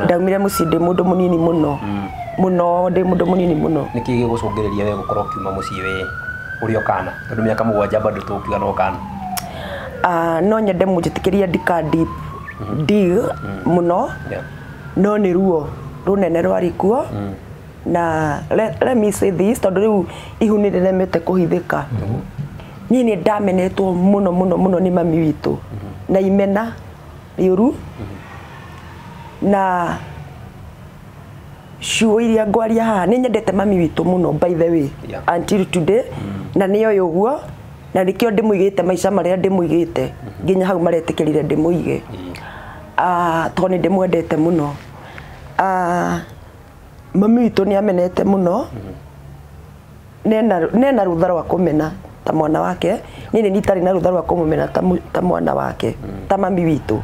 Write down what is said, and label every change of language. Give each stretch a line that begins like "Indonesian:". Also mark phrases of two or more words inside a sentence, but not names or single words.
Kikuyu: ndaumire mucii ndi mundu munini muno muno ndi mundu munini muno niki gigucungiriria we gukorwo kiuma mucii we urio kana tondu miaka 7 bado tukiuga no kana no nyende munjitikiria ndika
English: deep dig
Kikuyu: muno no ni ruo runene rwari kuo na
English: let me say this
Kikuyu: tondu riu ihu ni riremete kuhithika ni ndamenetwo muno muno muno ni mami witu na imena yuru na shuo iria ngwaria haha ni nyendete mami witu muno
English: by the way until today
Kikuyu: na niyo yoguo na rikio ndimuigite maica maria ndimuigite nginya hau maretikirire ndimuige to ni ndimwendete muno. Mami witu ni amenete muno nena rutha rwa kumena ta mwana wake nini nitari na rutha rwa kumumena ta mwana wake ta mami witu.